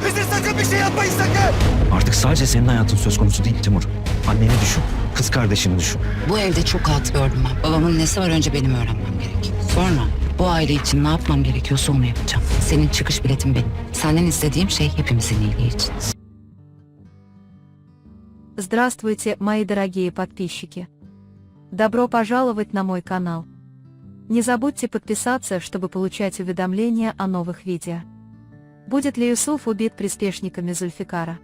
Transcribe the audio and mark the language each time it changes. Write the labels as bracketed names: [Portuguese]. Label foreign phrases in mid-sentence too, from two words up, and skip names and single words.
[Turkish] Vezir sakın bir şey yapmayın sakın! Artık sadece senin hayatın söz konusu değil Timur. Anneni düşün, kız kardeşini düşün. Bu evde çok halt gördüm ben. Babamın nesi var önce benim öğrenmem gerek. Sonra bu aile için ne yapmam gerekiyorsa onu yapacağım. Senin çıkış biletin benim. Senden istediğim şey hepimizin iyiliği için. [Russian] Здравствуйте, мои дорогие подписчики. Добро пожаловать на мой канал. Не забудьте подписаться, чтобы получать уведомления о новых видео. Будет ли Юсуф убит приспешниками Зульфикара?